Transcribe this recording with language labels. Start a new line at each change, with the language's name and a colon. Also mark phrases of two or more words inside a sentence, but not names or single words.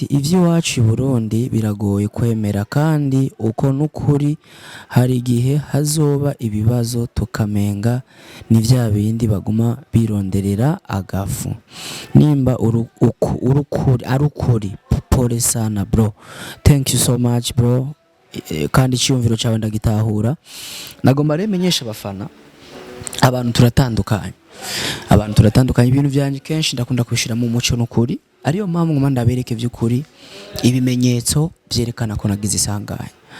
Rundi: iby'iwacu i Burundi biragoye kwemera kandi uko n'ukuri hari igihe hazoba ibibazo tukamenga ni bya bindi baguma bironderera agafu nimba urukuri
Swahili: pole sana
English: bro, thank you so much bro,
Rundi: kandi cyumviro cyawe ndagitahura. Nagomba remenyesha abafana abantu turatandukanye ibintu byanje kenshi ndakunda kubishira mu muco n'ukuri ariyo mpamvu ngoma ndabereke by'ukuri ibimenyetso byerekana ko nagize isanganya.